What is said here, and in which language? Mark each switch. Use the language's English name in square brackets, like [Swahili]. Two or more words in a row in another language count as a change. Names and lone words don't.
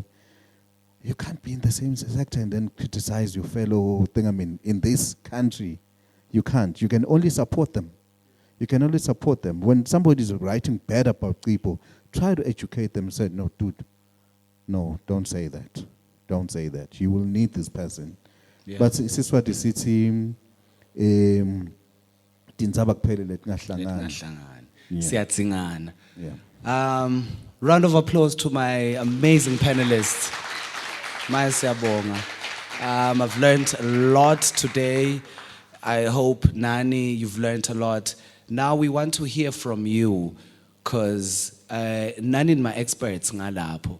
[English] You can't be in the same sector and then criticize your fellow thing. I mean, in this country, you can't. You can only support them. When somebody is writing bad about people, try to educate them and say, no, dude, no, don't say that. Don't say that. You will need this person. Yeah. [Swati] But siSwati sithi tindzaba kuphelele tingahlangani. Siyatsingana. [English] Round of applause to my amazing panelists. [Swati] Maya siyabonga. [English] I've learned a lot today. I hope, Nani, you've learned a lot. Now we want to hear from you, because Nani and my experts ngalapo.